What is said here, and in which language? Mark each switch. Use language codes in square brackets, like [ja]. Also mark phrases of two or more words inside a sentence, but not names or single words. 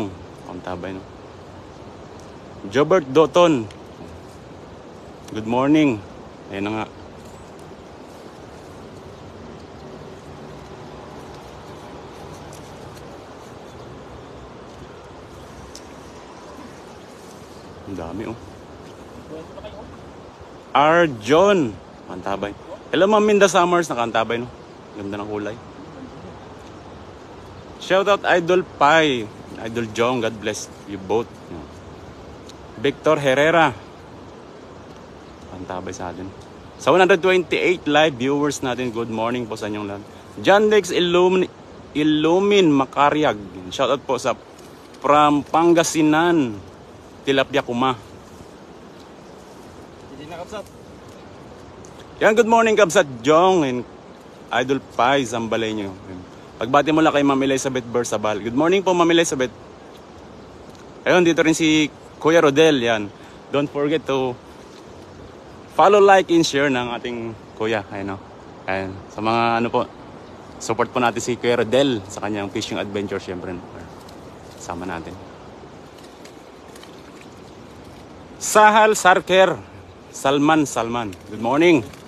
[tl] Ang tabay no. Jobert Doton. [en] Good morning. [tl] Ayan na nga. Ang dami oh. Arjon. Kantabay. Hello Ma'am Minda Summers. Nakantabay no. Ganda ng kulay. Shoutout Idol Pai. [en] Idol Jong. God bless you both. Victor Herrera. [tl] Kantabay sa atin. Sa 128 live viewers natin. [en] Good morning [tl] po sa inyong lahat. John Lex Illumin Makariag. Shoutout po sa from Pangasinan. Tilapia Kuma. Hindi na Kabsat. Yan, [en] good morning [tl] Kabsat Jong and Idol Pai, Zambalay nyo. Pagbati mo lang kay Ma'am Elizabeth Bersabal. [en] Good morning [tl] po Ma'am Elizabeth. Ayun, dito rin si Kuya Rodel. Yan. [en] Don't forget to follow, like, and share [tl] ng ating kuya. Ayun, no? Ayun. Sa mga ano po, support po natin si Kuya Rodel sa kanyang fishing adventure. Siyempre, sama natin. Sahal Sarker. [en] Salman. Good morning.